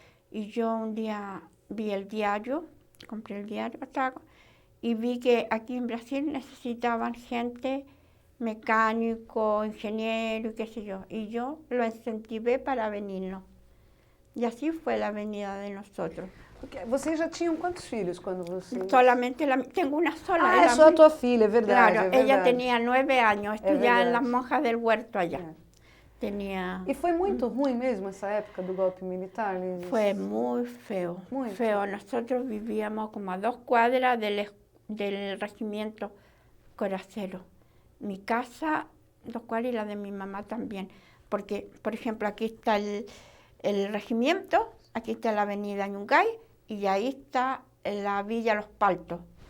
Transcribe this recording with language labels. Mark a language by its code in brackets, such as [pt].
[es] Y yo un día vi el diario, compré el diario y vi que aquí en Brasil necesitaban gente mecánico, ingeniero y qué sé yo. Y yo lo incentivé para venirnos. Y así fue la venida de nosotros. [pt] Porque vocês já tinham quantos filhos quando vocês... [es] Solamente tengo una sola. [pt] Ah, é só a tua filha, é verdade. [es] Claro, [pt] é verdade. [es] ella tenía 9 años, estudiaba en las [pt] verdade. [es] monjas del huerto allá. [pt] É. [es] Tenía... [pt] E foi muito ruim mesmo essa época do golpe militar, Liz? [es] Fue muy feo, Muy feo. Nosotros vivíamos como a 2 cuadras del regimiento Coracero. Mi casa, 2 cuadras, y la de mi mamá también. Porque, por ejemplo, aquí está el regimiento, aquí está la avenida Yungay, y ahí está la Villa Los Paltos.